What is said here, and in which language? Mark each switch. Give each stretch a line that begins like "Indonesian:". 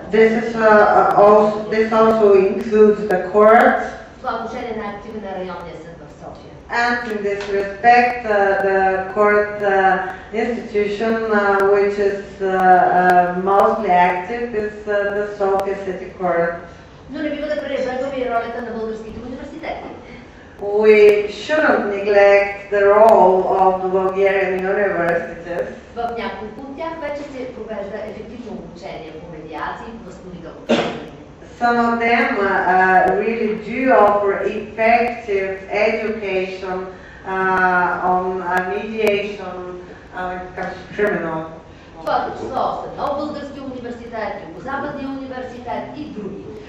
English: This also includes the court.
Bulgarian: Това отношение е най-активен на районния съд в София.
English: And in this respect, the court institution which is mostly active is the SOFIA City Court.
Bulgarian: Но не бива да пренебрегваме и ролята на българските университети.
English: We shouldn't neglect the role of the Bulgarian universities.
Bulgarian: В няколко от тях вече се провежда ефективно обучение по медиации и възстановително обучение.
English: Some of them really do offer effective education on mediation when it comes to criminal.
Bulgarian: Това число са Нов български университет, Югозападния университет и други.